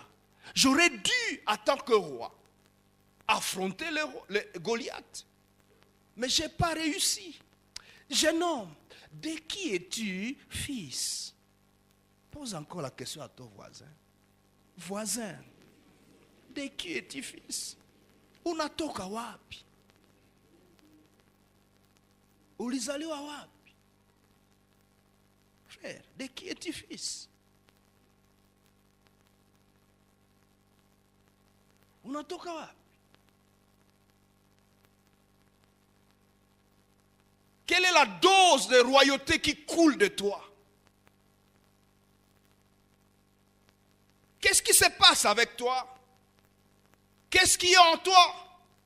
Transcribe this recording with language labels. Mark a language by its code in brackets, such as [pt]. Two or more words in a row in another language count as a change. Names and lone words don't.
[fr] J'aurais dû, en tant que roi, affronter le Goliath. Mais je n'ai pas réussi. Jeune homme, de qui es-tu fils? Pose encore la question à ton voisin. Voisin, de qui es-tu fils? [sw] Unatoka wapi? Ulizaliwa wapi? [fr] Frère, de qui es-tu fils? [sw] Unatoka wapi? [fr] Quelle est la dose de royauté qui coule de toi? Qu'est-ce qui se passe avec toi? Qu'est-ce qui est en toi?